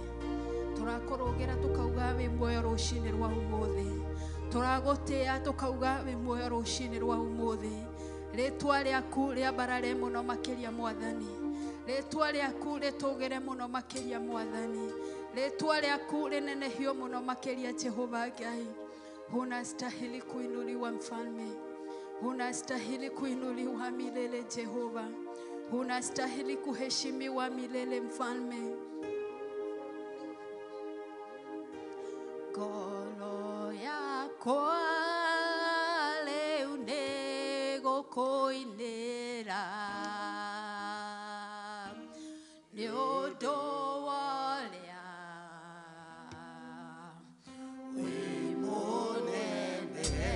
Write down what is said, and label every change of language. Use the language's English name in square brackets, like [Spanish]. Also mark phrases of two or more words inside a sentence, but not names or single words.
[Kikuyu] Turakurugira tukauga we muoyo rucini rwa umuthi. Turagutia tukauga we muoyo rucini rwa umuthi. Ritwa riaku riambarare muno makiria mwathani. Ritwa riaku ritugire muno makiria mwathani. Ritwa riaku rinenehio muno makiria Jehova Ngai. [Swahili] Unastahili kuinuliwa mfalme. Unastahili kuinuliwa milele Jehova. Unastahili kuheshimiwa milele mfalme. [Kikuyu] Ngoro yakwa leu nigukuinira ni undu wa uria wi munene.